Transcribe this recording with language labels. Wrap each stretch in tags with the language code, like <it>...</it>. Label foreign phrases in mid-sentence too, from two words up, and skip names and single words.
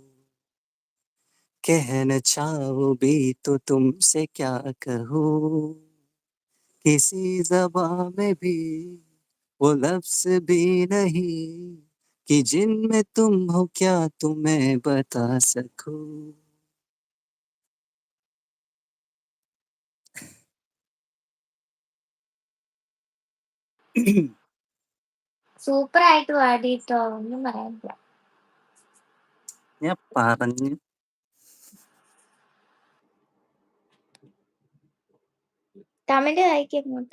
<hi>कहना चाहो भी तो तुमसे क्या कहूँ किसी ज़बां में भी वो लफ्ज़ भी नहीं कि जिनमें तुम हो क्या तुम्हें बता सकूं</hi> <ml>സൂപ്പർ ആയിട്ട് പാടിട്ടോ, ഒന്നും പറയാനില്ല. ഞാൻ പറഞ്ഞു. കമന്റ് വായിക്കോട്ട്.</ml>